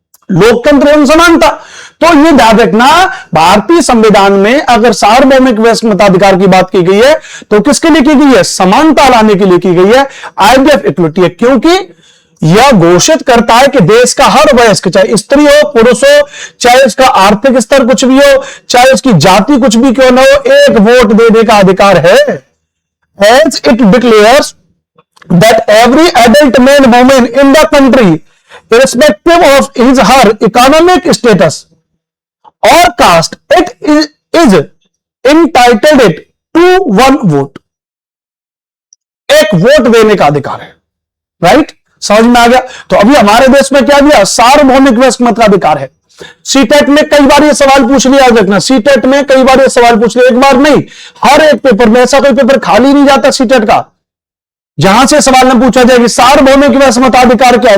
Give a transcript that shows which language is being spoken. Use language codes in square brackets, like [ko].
[hi] लोकतंत्र एवं समानता। तो ये याद रखना, भारतीय संविधान में अगर सार्वभौमिक वयस्क मताधिकार की बात की गई है, तो किसके लिए की गई है? समानता लाने के लिए की गई है, आइडिया ऑफ इक्वलिटी है। क्योंकि यह घोषित करता है कि देश का हर वयस्क, चाहे स्त्री हो, पुरुष हो, चाहे उसका आर्थिक स्तर कुछ भी हो, चाहे उसकी जाति कुछ भी क्यों न हो, एक वोट देने का अधिकार है। [en] As it declares that every adult man and woman in the country, irrespective of his her economic status or caste, it is entitled to one vote. [hi] एक वोट देने का अधिकार है, राइट? समझ में आ गया? तो अभी हमारे देश में क्या दिया? सार्वभौमिक वयस्क मताधिकार है। सीटेट में कई बार ये सवाल पूछ लिया, याद रखना, सीटेट में कई बार ये सवाल पूछ लिया, एक बार नहीं, हर एक पेपर में। ऐसा कोई पेपर खाली नहीं जाता सीटेट का जहां से सवाल न पूछा जाए कि सार्वभौमिक वयस्क मताधिकार क्या है।